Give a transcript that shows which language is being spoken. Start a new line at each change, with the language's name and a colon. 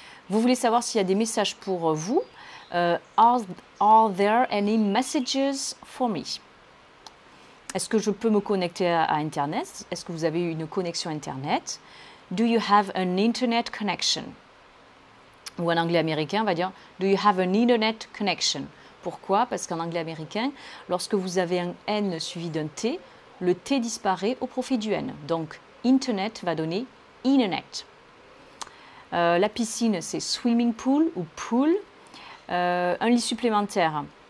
French: Vous voulez savoir s'il y a des messages pour vous.
English: Are there any messages for me?
French: Est-ce que je peux me connecter à Internet? Est-ce que vous avez une connexion Internet?
English: Do you have an internet connection?
French: Ou en anglais américain, on va dire «
English: Do you have an internet connection ?»
French: Pourquoi? Parce qu'en anglais américain, lorsque vous avez un N suivi d'un T, le T disparaît au profit du N. Donc, Internet va donner Internet. La piscine, c'est swimming pool ou pool. Un lit supplémentaire,